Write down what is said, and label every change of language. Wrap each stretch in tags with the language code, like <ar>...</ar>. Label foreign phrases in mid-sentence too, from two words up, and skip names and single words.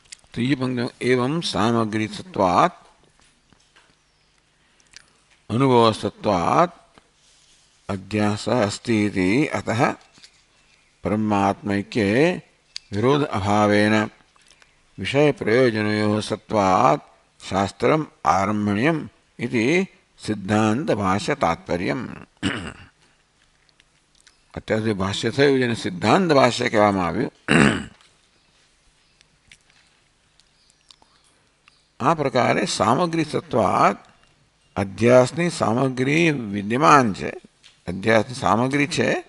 <gu>ત્રીજી પંક્તિ</gu> <sa>एवं सामग्री सत्वात् अनुभव सत्वात् अध्यास अस्ति इति अतः परमात्मैक्ये विरोध अभावेन विषय प्रयोजनयोः सत्वात् शास्त्रम् आरम्भणीयम् इति सिद्धांत भाष्य तात्पर्यम्।</sa> <gu>અત્યાર સુધી ભાષ્ય થયું જેને સિદ્ધાંત ભાષ્ય કહેવામાં આવ્યું. આ પ્રકારે</gu> <sa>सामग्री सत्वात्</sa> <gu>અધ્યાસની સામગ્રી વિદ્યમાન છે, અધ્યાસની સામગ્રી છે.</gu>